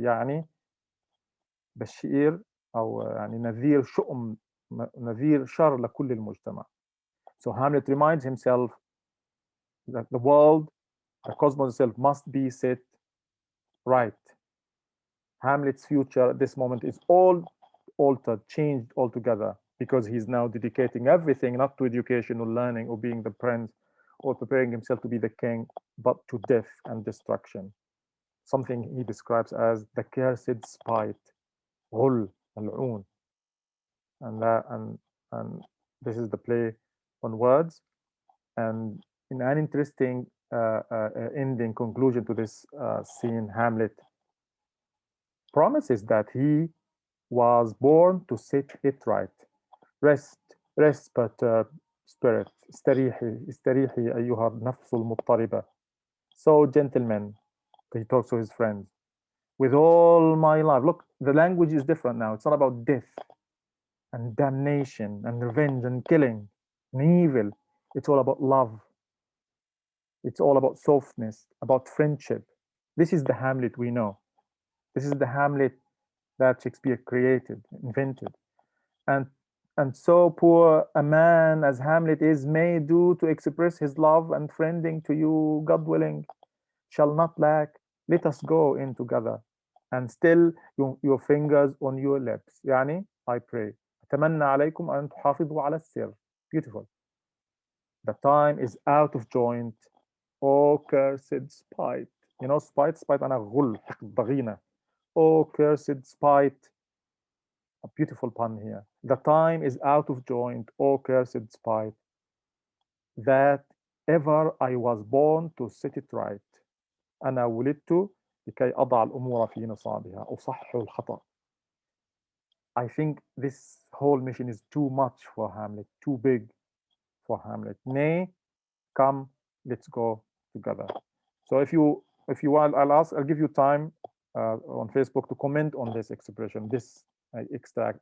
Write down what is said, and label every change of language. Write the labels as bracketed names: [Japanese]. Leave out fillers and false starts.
[Arabic] يعني بشير أو يعني نذير شؤم، نذير شر لكل المجتمع. [English] So Hamlet reminds himself that the world, the cosmos itself, must be set right. Hamlet's future at this moment is all altered, changed altogether, because he's now dedicating everything not to education or learning or being the prince or preparing himself to be the king, but to death and destruction. Something he describes as the cursed spite, [Arabic] غل, ملعون. [English] And this is the play on words. And in an interesting ending conclusion to this scene, Hamlet promises that he was born to set it right. Rest, rest, perturbed spirit. [Arabic] استريحي, استريحي أيها النفس المضطربة. [English] So, gentlemen, he talks to his friends. With all my life, look, the language is different now. It's not about death and damnation and revenge and killing and evil. It's all about love. It's all about softness, about friendship. This is the Hamlet we know. This is the Hamlet that Shakespeare created, invented. And so poor a man as Hamlet is may do to express his love and friending to you, God willing, shall not lack. Let us go in together and still your fingers on your lips. يعني I pray. [Arabic] أتمنى عليكم أن تحافظوا على السر. [English] Beautiful. The time is out of joint. Oh cursed spite. You know spite, spite [Arabic] أنا غل حقد ضغينة. [English] Oh cursed spite. A beautiful pun here. The time is out of joint, O cursed spite, that ever I was born to set it right. [Arabic] أنا ولدت لكي أضع الأمور في نصابها أصحح الخطأ. [English] I think this whole mission is too much for Hamlet, too big for Hamlet. Nay, come, let's go together. So if you want, I'll give you time on Facebook to comment on this expression, this extract.